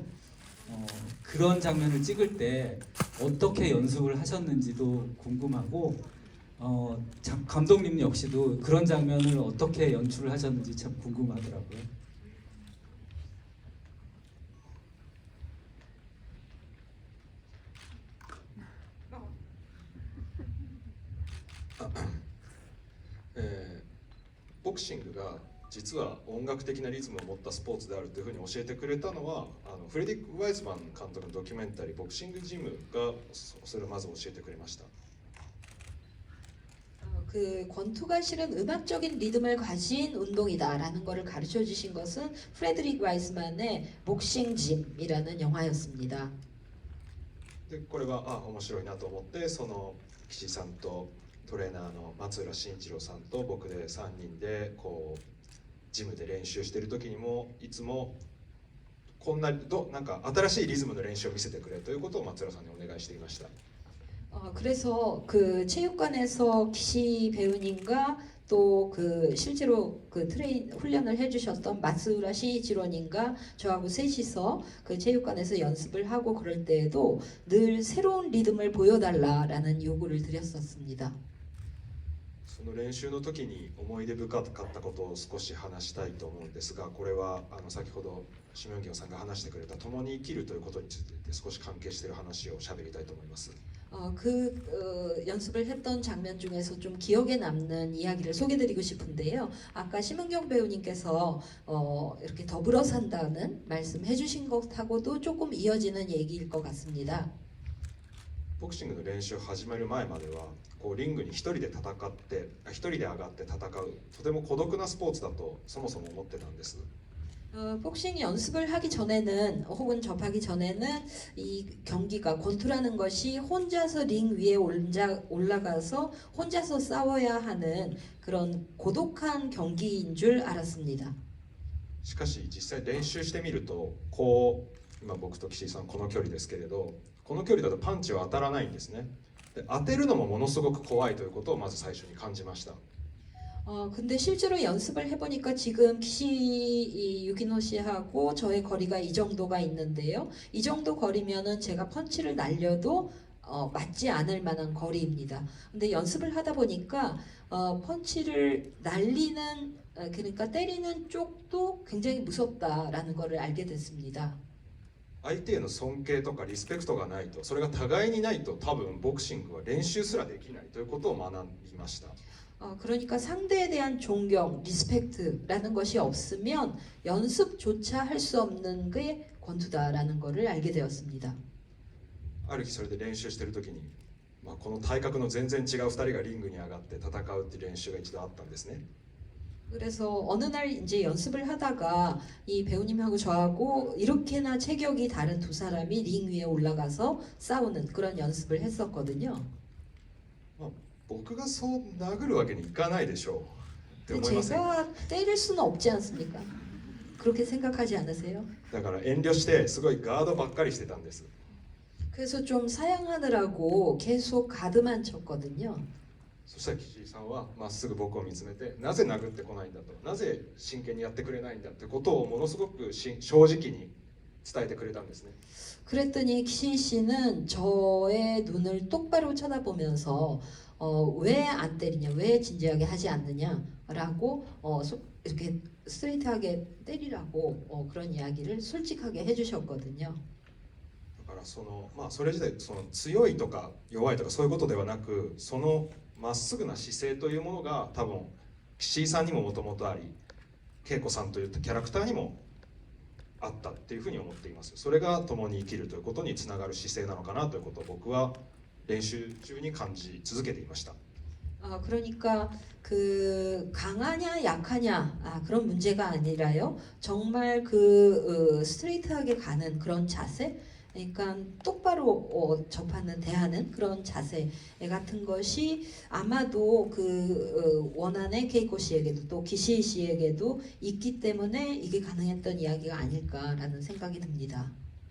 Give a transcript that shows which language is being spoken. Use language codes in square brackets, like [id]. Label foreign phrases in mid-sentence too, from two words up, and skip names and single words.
[ko] 그런 장면을 찍을 때 어떻게 연습을 하셨는지도 궁금하고 감독님 역시도 그런 장면을 어떻게 연출을 하셨는지 참 궁금하더라고요. 예, [ja] ボクシングが実は音楽的なリズムを持ったスポーツであるというふうに教えてくれたのはフレデリック・ワイズマン監督のドキュメンタリー「ボクシングジム」がそれをまず教えてくれました。 [ko] 그 권투가 실은 음악적인 리듬을 가진 운동이다라는 것을 가르쳐 주신 것은 프레드릭 와이스만의 복싱 짐이라는 영화였습니다. [ja] でこれは面白いなと思ってその岸井さんとトレーナーの松浦慎一郎さんと僕で3人でこうジムで練習している時にもいつもこんななんか新しいリズムの練習を見せてくれということを松浦さんにお願いしていました。 [ko] 그래서 그 체육관에서 기시 배우님과 또 그 실제로 그 훈련을 해주셨던 마스우라 시이지로님과 저하고 셋이서 그 체육관에서 연습을 하고 그럴 때에도 늘 새로운 리듬을 보여달라라는 요구를 드렸었습니다. [ja] その練習の時に思い出深かったことを少し話したいと思うんですが、これは先ほどシミョンギョンさんが話してくれた共に生きるということについて少し関係している話を喋りたいと思います。 [ko] 연습을 했던 장면 중에서 좀 기억에 남는 이야기를 소개드리고 싶은데요. 아까 심은경 배우님께서 이렇게 더불어 산다는 말씀해 주신 것하고도 조금 이어지는 얘기일 것 같습니다. [ja] ボクシングの練習を始める前まではこうリングに一人で戦って一人で上がって戦うとても孤独なスポーツだとそもそも思ってたんです。 [ko] 복싱 연습을 하기 전에는 혹은 접하기 전에는 이 경기가 권투라는 것이 혼자서 링 위에 올라가서 혼자서 싸워야 하는 그런 고독한 경기인 줄 알았습니다. [ja] しかし実際練習してみるとこう今僕と岸井さんこの距離ですけれどこの距離だとパンチは当たらないんですね。で当てるのもものすごく怖いということをまず最初に感じました。 [ko] 근데 실제로 연습을 해보니까 지금 기시 유키노 씨하고 저의 거리가 이 정도가 있는데요. 이 정도 거리면은 제가 펀치를 날려도 맞지 않을 만한 거리입니다. 근데 연습을 하다 보니까 펀치를 날리는 그러니까 때리는 쪽도 굉장히 무섭다라는 것을 알게 됐습니다. [ja] 相手への尊敬とかリスペクトがないとそれが互いにないと多分ボクシングは練習すらできないということを学びました。 [ko] 그러니까 상대에 대한 존경, 리스펙트라는 것이 없으면 연습조차 할 수 없는 게 권투다라는 것을 알게 되었습니다. [ja] ある日それで練習している時に、この体格の全然違う2人がリングに上がって戦うっていう練習が一度あったんですね。 [ko] 그래서 어느 날 이제 연습을 하다가 이 배우님하고 저하고 이렇게나 체격이 다른 두 사람이 링 위에 올라가서 싸우는 그런 연습을 했었거든요. [ja] 僕がそう殴るわけにいかないでしょうって思いません。 [ko] 제가 때릴 수는 없지 않습니까? 그렇게 생각하지 않으세요? [ja] だから遠慮してすごいガードばっかりしてたんです。 [ko] 그래서 좀 사양하느라고 계속 가드만 쳤거든요. [ja] そしたら岸井さんはまっすぐ僕を見つめてなぜ殴ってこないんだとなぜ真剣にやってくれないんだってことをものすごく正直に伝えてくれたんですね。 [ko] 그랬더니 기시 씨는 저의 눈을 똑바로 쳐다보면서 왜 안 때리냐, 왜 진지하게 하지 않느냐라고 이렇게 스트레이트하게 때리라고 그런 이야기를 솔직하게 해주셨거든요. [ja] だからそれ自体強いとか弱いとかそういうことではなくそのまっすぐな姿勢というものが多分岸井さんにももともとあり恵子さんといったキャラクターにもあったっていうふうに思っています。それが共に生きるということにつながる姿勢なのかなということを僕は練習中に感じ続けていました。 [ko] 그러니까 그 강하냐 약하냐 그런 문제가 아니라요. 정말 그 스트레이트하게 가는 그런 자세, 그러니까 똑바로 접하는 대하는 그런 자세 같은 것이 아마도 그 원안의 케이코 씨에게도 또 기시 씨에게도 있기 때문에 이게 가능했던 이야기가 아닐까라는 생각이 듭니다.